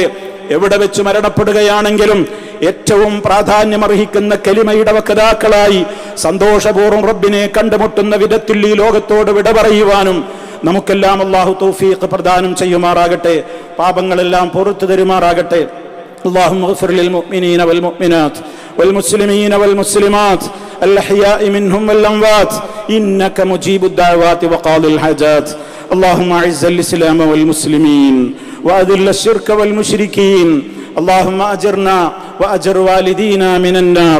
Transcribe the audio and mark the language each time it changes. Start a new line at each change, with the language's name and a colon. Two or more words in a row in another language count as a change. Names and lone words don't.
Malayalam: എവിടെ വെച്ച് മരണപ്പെടുകയാണെങ്കിലും ഏറ്റവും പ്രാധാന്യമർഹിക്കുന്ന കലിമയുടെ വക്താക്കളായി സന്തോഷപൂർവ്വം റബ്ബിനെ കണ്ടുമുട്ടുന്ന വിധത്തിൽ ഈ ലോകത്തോട് വിട പറയുവാനും നമുക്കെല്ലാം അല്ലാഹു തൗഫീഖ് പ്രദാനം ചെയ്യുമാറാകട്ടെ. പാപങ്ങളെല്ലാം പുറത്തു തരുമാറാകട്ടെ.
Arabic: اللهم اغفر للمؤمنين والمؤمنات والمسلمين والمسلمات الأحياء منهم والأموات إنك مجيب الدعوات وقاضي الحاجات. اللهم أعز الإسلام والمسلمين وأذل الشرك والمشركين. اللهم أجرنا وأجر والدينا من النار.